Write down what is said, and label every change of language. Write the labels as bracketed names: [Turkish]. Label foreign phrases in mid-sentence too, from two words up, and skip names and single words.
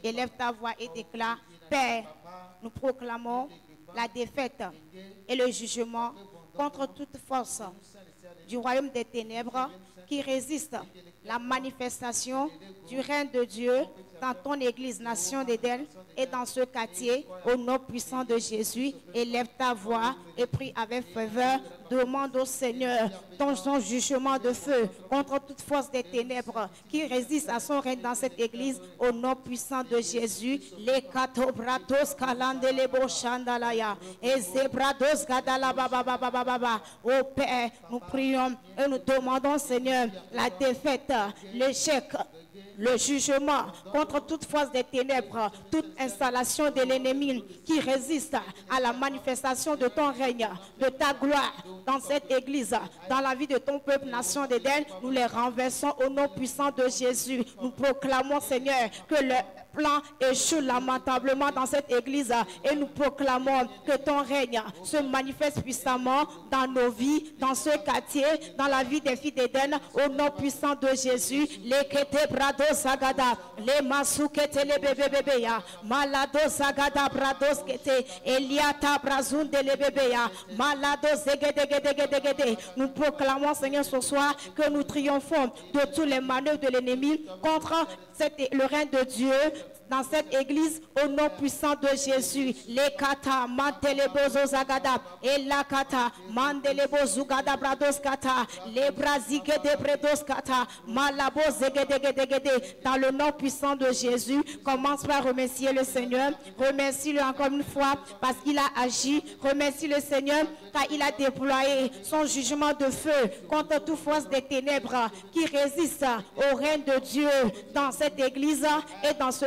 [French] Élève ta voix et déclare, Père, nous proclamons la défaite et le jugement contre toute force du royaume des ténèbres qui résiste à la manifestation du règne de Dieu dans ton église, nation d'Éden, et dans ce quartier, au nom puissant de Jésus. Élève ta voix et prie avec ferveur. Demande au Seigneur ton jugement de feu contre toute force des ténèbres qui résiste à son règne dans cette église, au nom puissant de Jésus. Les katobratos kalandelebo chandalaya et zebrados gadalabababababa. Ô Père, nous prions et nous demandons, Seigneur, la défaite, l'échec, le jugement contre toute force des ténèbres, toute installation de l'ennemi qui résiste à la manifestation de ton règne, de ta gloire dans cette église, dans la vie de ton peuple, nation d'Éden, nous les renversons au nom puissant de Jésus. Nous proclamons, Seigneur, que le plan échoue lamentablement dans cette église et nous proclamons que ton règne se manifeste puissamment dans nos vies, dans ce quartier, dans la vie des filles d'Éden, au nom puissant de Jésus. Les kete brado sagada, les masukete les bébé ya, malado sagada brados kete, eliata brazunde les bébé ya, malado zegedegedegedegede. Nous proclamons, Seigneur, ce soir que nous triomphons de tous les manœuvres de l'ennemi contre le règne de Dieu dans cette église, au nom puissant de Jésus. Les kata mantelebo zagada et la kata mandelebo zugada brados kata, les brazike de brados kata, malabo zegedegedegede. Dans le nom puissant de Jésus, commence par remercier le Seigneur. Remercie-le encore une fois parce qu'il a agi. Remercie le Seigneur car il a déployé son jugement de feu contre toute force des ténèbres qui résiste au règne de Dieu dans cette église et dans ce quartier.